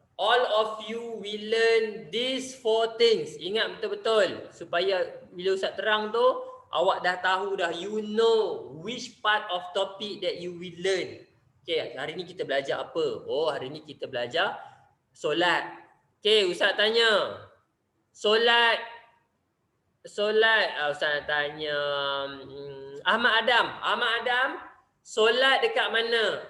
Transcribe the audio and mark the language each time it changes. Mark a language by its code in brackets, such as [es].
[en] All of you will learn these 4 things. [ms] Ingat betul-betul. Supaya bila Ustaz terang tu, awak dah tahu dah. [en] You know which part of topic that you will learn. [ms] Okay, hari ni kita belajar apa? Oh, hari ni kita belajar solat. Okay, Ustaz tanya. Solat, Ustaz nak tanya Ahmad Adam, solat dekat mana?